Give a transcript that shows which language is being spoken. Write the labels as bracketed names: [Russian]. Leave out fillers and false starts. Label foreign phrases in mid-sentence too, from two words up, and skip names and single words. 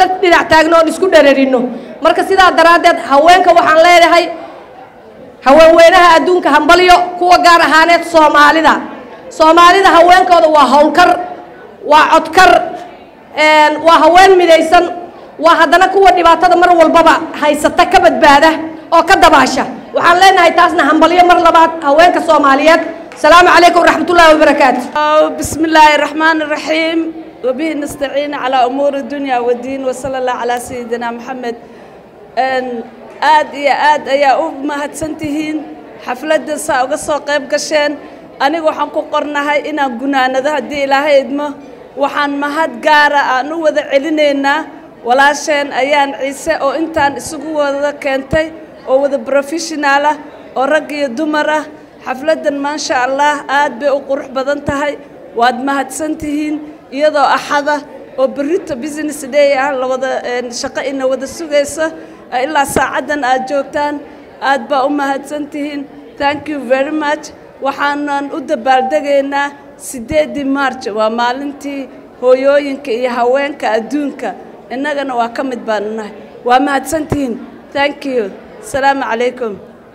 [Somali] dhinac taagno oon isku dhereerino marka sidaa daraaddeed haweenka waxaan leedahay haweenweynaha adduunka hambalyo kuwa gaar ahaaneed soomaalida haweenkooda waa howlkar waa codkar waa haween midaysan waa haddana kuwa dhibaatada mar walbaba haysata ka badbaada oo ka dabaasha waxaan leenahay taasna hambalyo mar labaad haweenka Soomaaliyeed [Arabic] السلام عليكم ورحمة الله وبركاته بسم الله الرحمن الرحيم وبه نستعين على أمور الدنيا والدين وصلى الله على سيدنا محمد [Somali] aad ayaa u mahadsantihiin xafladda saa uga soo qayb gasheen anigu waxaan ku qornahay inaan gunaanado haddii ilaahay idmo waxaan mahad gaara aan u wada celinaynaa walaasheen ayaan ciise oo intaan isugu wada keentay oo wada professional ah oo rag iyo dumar ah xafladdan [Arabic] ما شاء الله [Somali] aad bay u qurux badan tahay waad mahadsantihiin iyadoo axada oo berrito [English] business day [Somali] ah la wada shaqo ina wada sugaysa ilaa saacadan aad joogtaan aad baa u mahadsantihiin [English] thank you very much [Somali] waxaanan u dabaaldegaynaa 8 March waa maalintii hooyooyinka iyo haweenka adduunka innagana waa ka mid baan nahay waa mahadsantihiin [English] thank you [Arabic] السلام عليكم